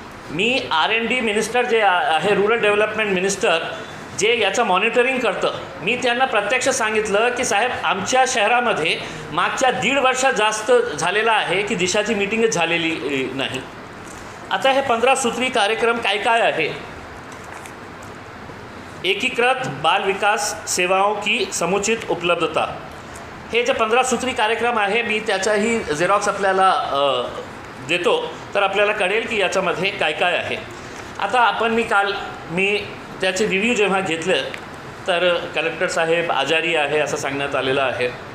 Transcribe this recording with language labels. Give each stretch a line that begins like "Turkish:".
Marathi: मी R&D minister जे आहे, rural development minister, जे याचं मॉनिटरिंग करतं, मी त्यांना प्रत्यक्ष सांगितलं की साहेब, आमच्या शहरामध्ये मागच्या 1.5 वर्ष जास्त झालेला आहे की दिशाची मीटिंगच झालेली नाही. आता हे 15 सूत्री कार्यक्रम काय आहे?
Hindi: एकीकृत बाल विकास सेवाओं की समुचित उपलब्धता.
Marathi: हे जे 15 सूत्री कार्यक्रम आहे, मी त्याचाही झेरॉक्स आपल्याला देतो तर आपल्याला कळेल की याच्यामध्ये काय आहे. आता मी त्याचे रिव्ह्यू जेव्हा घेतलं तर कलेक्टर साहेब आजारी आहे असं सांगण्यात आलेलं आहे.